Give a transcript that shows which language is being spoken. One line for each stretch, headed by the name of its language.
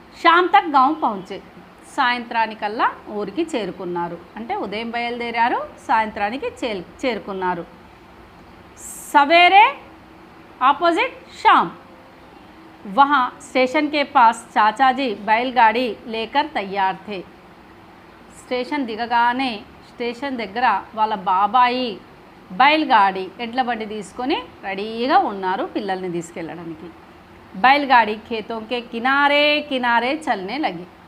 Hindi: शाम तक गांव पहुँचे,
Telugu: సాయంత్రానికల్లా ఊరికి చేరుకున్నారు. అంటే ఉదయం బయలుదేరారు, సాయంత్రానికి చేరుకున్నారు.
Hindi: सवेरे ऑपोजिट शाम. वहाँ स्टेशन के पास चाचा जी बैलगाड़ी लेकर तैयार थे.
Telugu: స్టేషన్ దిగగానే స్టేషన్ దగ్గర వాళ్ళ బాబాయి బైల్గాడి ఎడ్ల బండి తీసుకొని రెడీగా ఉన్నారు పిల్లల్ని తీసుకెళ్ళడానికి.
Hindi: బైల్గాడి ఖేతోं के किनारे किनारे चलने लगी.